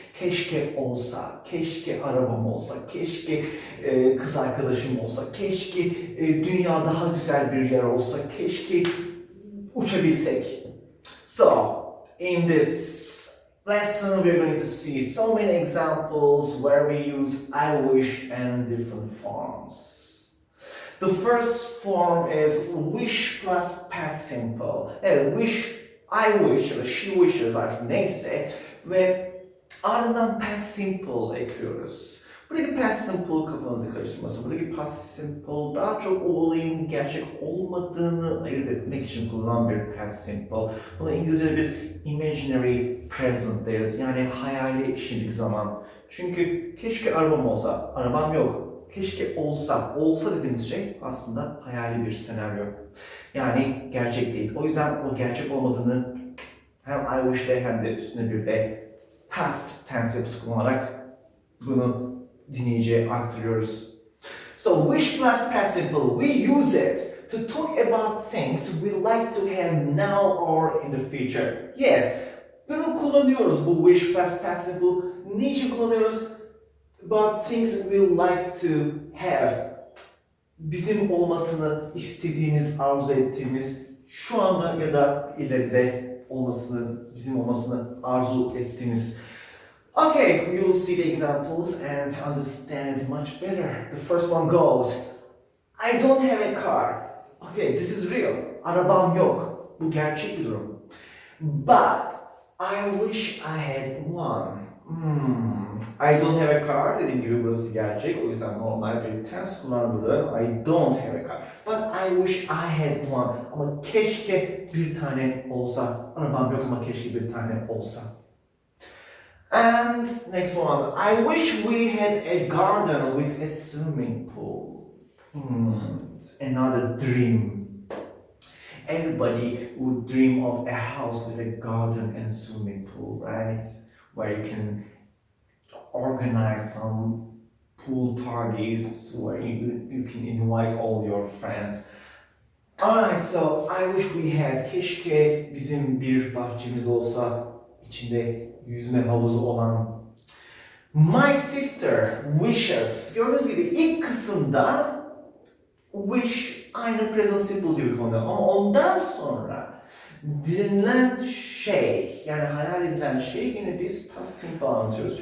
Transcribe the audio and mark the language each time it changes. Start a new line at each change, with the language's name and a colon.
Turkish: Keşke olsa, keşke arabam olsa, keşke kız arkadaşım olsa, keşke dünya daha güzel bir yer olsa, keşke uçabilsek.
English: So, in this lesson, we're going to see so many examples where we use I wish and different forms. The first form is wish plus past simple. Wish, I wish
Turkish: ya da
English: she wishes
Turkish: artık neyse ve ardından past simple ekliyoruz. Buradaki past simple kafanızı karıştırmasın. Buradaki past simple daha çok o olayın gerçek olmadığını ayırt etmek için kullanılan bir past simple. Buna İngilizce'de biz imaginary present deriz. Yani hayali şimdilik zaman. Çünkü keşke arabam olsa, arabam yok. Keşke olsa, olsa dediğimiz şey aslında hayali bir senaryo. Yani gerçek değil. O yüzden o gerçek olmadığını hem I wish'te hem de üstüne bir de past tense yapısı kullanarak bunu dinleyiciye aktarıyoruz.
English: So wish plus past simple, we use it to talk about things we like to have now or in the future. Yes,
Turkish: bunu kullanıyoruz bu
English: wish plus past simple.
Turkish: Niçin kullanıyoruz?
English: About things we like to have.
Turkish: Bizim olmasını istediğimiz, arzu ettiğimiz, şu anda ya da ileride olmasını, bizim olmasını arzu ettiğimiz.
English: Okay, we will see the examples and understand it much better. The first one goes, I don't have a car. Okay, this is real.
Turkish: Arabam yok. Bu gerçek bir durum.
English: But I wish I had one. I don't have a car.
Turkish: Dediğim gibi burası gerçek. O yüzden normal bir tense kullanılır.
English: I don't have a car. But I wish I had one.
Turkish: Ama keşke bir tane olsa. Arabam yok ama keşke bir tane olsa.
English: And next one. I wish we had a garden with a swimming pool. It's another dream. Everybody would dream of a house with a garden and swimming pool, right? Where you can organize some pool parties where you can invite all your friends. Alright, so I wish we had.
Turkish: Keşke bizim bir bahçemiz olsa, içinde yüzme havuzu olan.
English: My sister wishes.
Turkish: Gördüğünüz gibi ilk kısımda wish aynı present simple gibi kullanıyor. Ama ondan sonra dinlenen şey, yani hayal edilen şey yine biz past simple anlatıyoruz.